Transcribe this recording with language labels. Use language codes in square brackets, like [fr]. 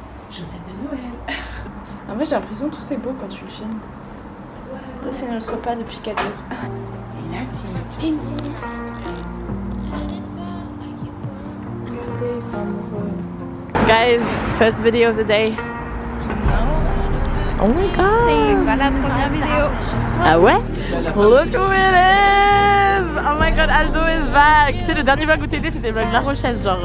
[fr] Josette de Noël. En fait, j'ai l'impression que tout est beau quand tu le filmes. Ça, c'est notre repas depuis 4 jours. Et là, c'est Tintin. Regardez, ils sont amoureux. [en] Guys, first video of the day. Oh my god. [fr] C'est pas la première vidéo. Ah ouais? [en] Look who it is! Oh my god, Aldo is back! [fr] Tu sais, le dernier vlog où t'étais, c'était le vlog La Rochelle, genre.